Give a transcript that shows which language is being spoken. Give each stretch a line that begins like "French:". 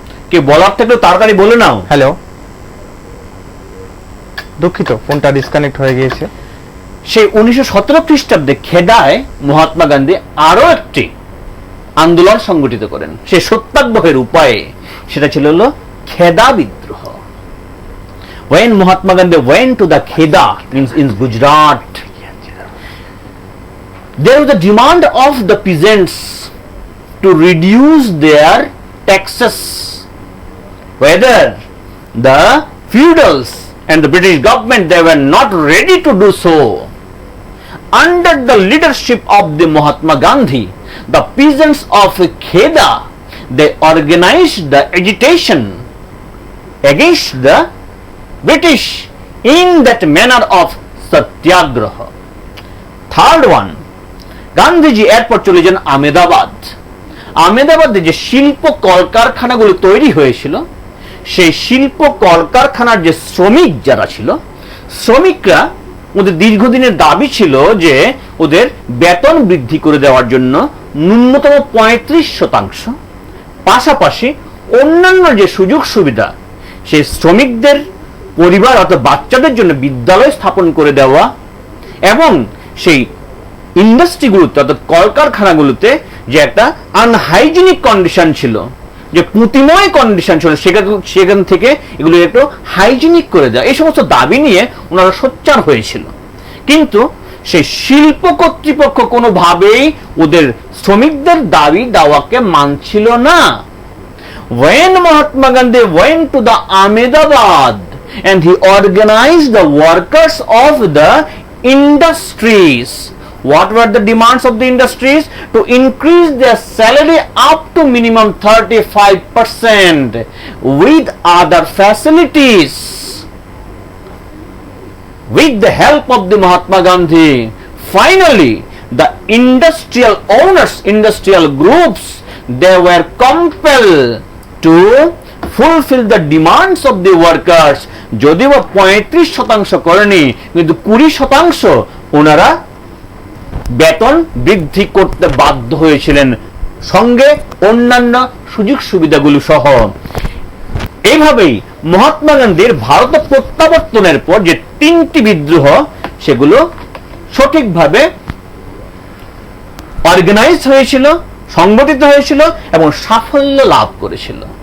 Bangla: কে বলার থাকলেও তাড়াতাড়ি বলে নাও। হ্যালো, দুঃখিত, ফোনটা ডিসকানেক্ট হয়ে গিয়েছে। সেই 1917 খ্রিস্টাব্দে খেদায় মহাত্মা গান্ধী আরো একটি আন্দোলন সংগঠিত করেন, সেই সত্যাগ্রহের উপায়ে। সেটা ছিল হলো খেদা বিদ্রোহ।
English: When Mahatma Gandhi went to the Kheda, means in Gujarat, there was a demand of the peasants to reduce their taxes, whether the feudals and the British government, they were not ready to do so. Under the leadership of the Mahatma Gandhi, the peasants of Kheda, they organized the agitation against the British in that manner of satyagraha. Third one,
Bangla: Gandhiji এরপর চলে যান আহমেদাবাদ। আহমেদাবাদে যে শিল্প কলকারখানাগুলো তৈরি হয়েছিল, সেই শিল্প কলকারখানার যে শ্রমিক যারা ছিল, শ্রমিকরা, ওদের দীর্ঘদিনের দাবি ছিল যে ওদের বেতন বৃদ্ধি করে দেওয়ার জন্য ন্যূনতম 35%, পাশাপাশি অন্যান্য যে সুযোগ সুবিধা, সেই শ্রমিকদের পরিবার অর্থাৎ বাচ্চাদের জন্য বিদ্যালয় স্থাপন করে দেওয়া, এবং সেই ইন্ডাস্ট্রিগুলোতে অর্থাৎ কলকারখানাগুলোতে যে একটা আনহাইজিনিক কন্ডিশন ছিল, যে পুঁতিময় কন্ডিশন ছিল, সেখান থেকে এগুলো একটু হাইজিনিক করে দেওয়া, এই সমস্ত দাবি নিয়ে ওনারা সোচ্চার হয়েছিল। কিন্তু সেই শিল্প কর্তৃপক্ষ কোনোভাবেই ওদের শ্রমিকদের দাবি দাওয়াকে মানছিল না।
English: When Mahatma Gandhi went to the Ahmedabad and he organized the workers of the industries, what were the demands of the industries? To increase their salary up to minimum 35% with other facilities. With the help of the Mahatma Gandhi, finally the industrial owners, industrial groups, they were compelled to fulfill the demands of the workers.
Bangla: যদিও 35% করেনি, কিন্তু 20% ওনারা বেতন বৃদ্ধি করতে বাধ্য হয়েছিলেন, সঙ্গে অন্যান্য সুযোগ সুবিধাগুলো সহ। এইভাবেই মহাত্মা গান্ধীর ভারত প্রত্যাবর্তনের পর যে 3টি বিদ্রোহ, সেগুলো সঠিকভাবে অর্গানাইজ হয়েছিল, সংগঠিত হয়েছিল এবং সাফল্য লাভ করেছিল।